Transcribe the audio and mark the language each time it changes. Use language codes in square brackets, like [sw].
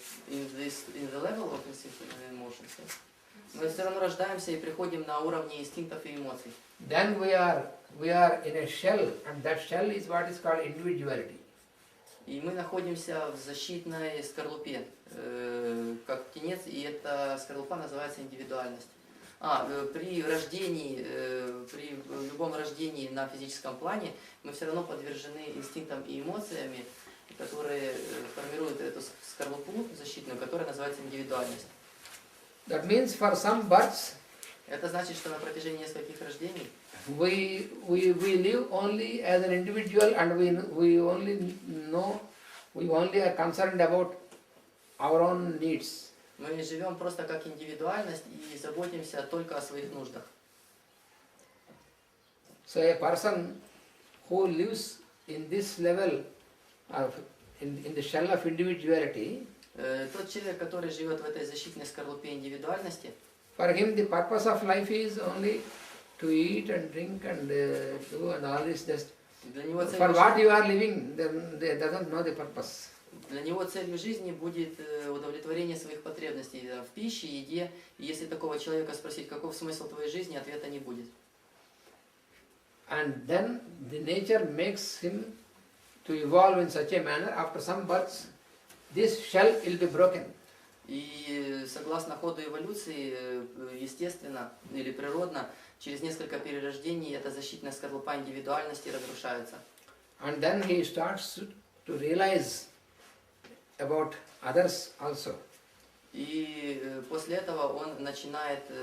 [en] In the level of instincts and emotions. [ru] Мы все равно рождаемся и приходим на уровне инстинктов и эмоций. [en] Then we are in a shell, and that shell is what is called individuality. [ru] И мы находимся в защитной скорлупе, как птенец, и эта скорлупа называется индивидуальность. При рождении, при любом рождении на физическом плане мы все равно подвержены инстинктам и эмоциями, которые формируют эту скорлупу защитную, которая называется индивидуальность. [en] That means for some births, [ru] Это значит, что на протяжении нескольких рождений [en] we live only as an individual, and we only are concerned about our own needs. [ru] мы живем просто как индивидуальность и заботимся только о своих нуждах. [en] So a person who lives in this level of in the shell of individuality, [ru] Тот человек, который живет в этой защитной скорлупе индивидуальности, [en] for him the purpose of life is only to eat and drink and do and all this. Just [ru] для него [en] for what you are living, then they doesn't know the purpose. [ru] Для него целью жизни будет удовлетворение своих потребностей в пище, еде. И если такого человека спросить, каков смысл твоей жизни, ответа не будет. [en] And then the nature makes him to evolve in such a manner. After some births, this shell will be broken. [ru] И согласно ходу эволюции, естественно или природно, через несколько перерождений эта защитная скорлупа индивидуальности разрушается. [en] And then he starts to realize about others also. [ru] И после этого он начинает